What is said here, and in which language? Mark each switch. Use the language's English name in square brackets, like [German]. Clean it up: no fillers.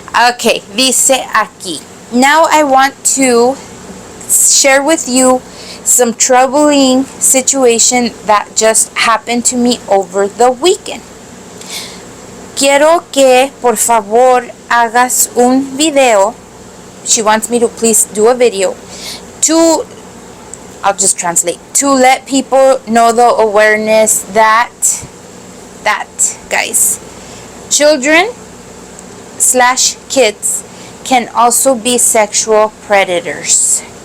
[English] Okay, [Spanish] dice aquí. [English] Now I want to share with you some troubling situation that just happened to me over the weekend. [Spanish] Quiero que por favor hagas un video. [English] She wants me to please do a video to, I'll just translate, to let people know the awareness that guys, children / kids can also be sexual predators.